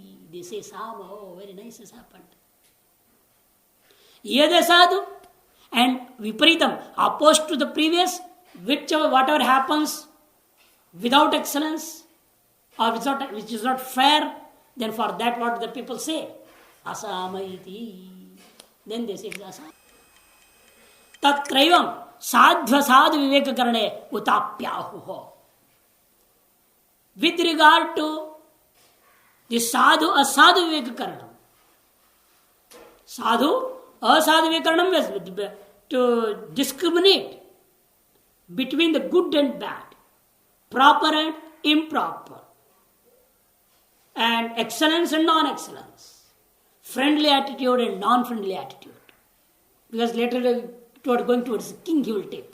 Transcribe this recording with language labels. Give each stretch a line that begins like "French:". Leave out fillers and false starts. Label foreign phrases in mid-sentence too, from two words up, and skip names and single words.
English: They say Sama, oh, very nice has happened.
Sanskrit: Yada sadhu,
English: and viparitam, opposed to the previous, whatever happens without excellence, or which is not fair, then for that what the people say?
Sanskrit: Asama iti.
English: Then they say asama.
Sanskrit: Tatraivam sadhva sadhu viveka karane utapyahuho.
English: With regard to the
Sanskrit: sadhu asadhu viveka karanam. Sadhu asadhu viveka karanam
English: is to discriminate between the good and bad, proper and improper, and excellence and non-excellence, friendly attitude and non-friendly attitude. Because later going towards the king he will take.